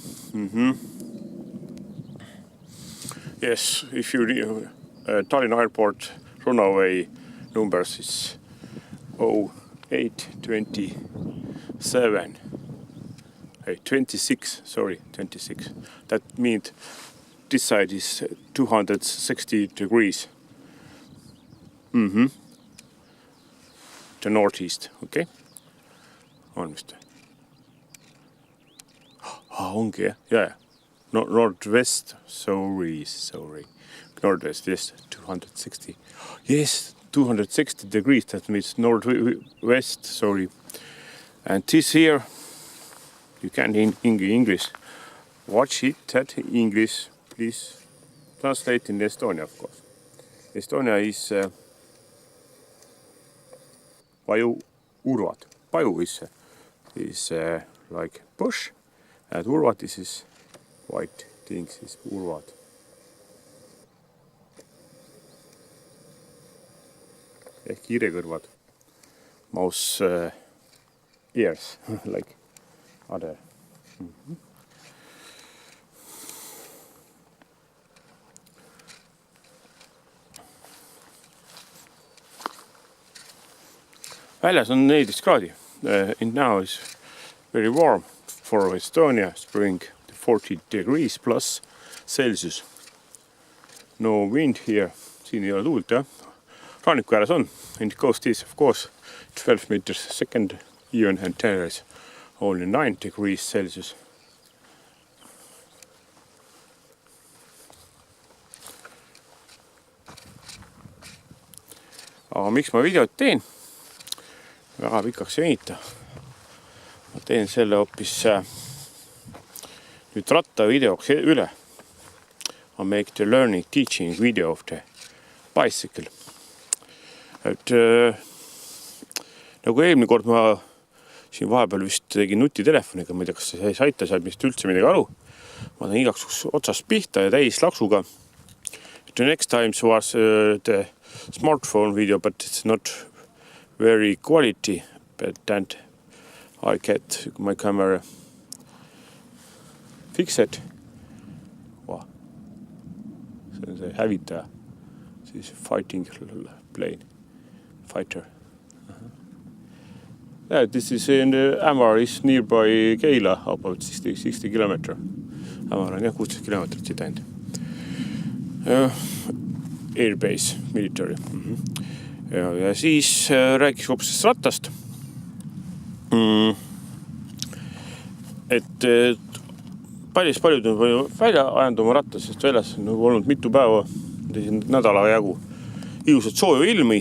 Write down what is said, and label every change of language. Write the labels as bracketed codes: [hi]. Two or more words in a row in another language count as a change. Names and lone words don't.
[en] Yes, if you Tallinn Airport runaway numbers is 0827. Hey, 26. Sorry, 26. That means this side is 260 degrees. The northeast, okay? [et] On vist. Ongi, [en] yeah. Northwest, sorry. Northwest, yes, 260. Yes, 260 degrees, that means northwest, sorry. And this here, you can in English. Watch it, that English, please translate in Estonia, of course. Estonia is Paju-urvad. Paju is like bush, and urvad is white things, is urvad. [et] Ehk hiirekõrvad. [en] Mouse ears, like other. [et] Väljas on 14 kraadi. [en] And now is very warm for Estonia spring, 40 degrees plus Celsius. No wind here. [et] Siin ei ole tuult, jah. Ranniku ääres on. [en] And the coast is, of course, 12 meters second, even and there is only 9 degrees Celsius. [et] Aga miks ma videot teen? Väga pikaks ei venita. Ma teen selle hoopis nüüd ratta videoks üle. [en] I make the learning teaching video of the bicycle. [et] Et nagu eelmine kord ma siin vahepeal vist tegin nutitelefoniga, ma ei tea, kas see saite seal vist üldse midagi aru. Ma teen igaks otsast pihta ja täis laksuga. [en] The next time was the smartphone video, but it's not very quality, but then I get my camera fixed. [et] Wow. See on see hävitaja, siis [en] fighting plane, [et] fighter. [en] Yeah, this is in the Ämar is nearby Keila, about 60 kilometers. [et] Ämar on jah 16 kilometrit siit ainult. [en] Airbase, military. [et] Ja siis rääkis hoopis rattast. Et paljud on välja ajanud oma rattas, sest väljas on olnud mitu päeva, nädala jagu ilusat sooju ilmi.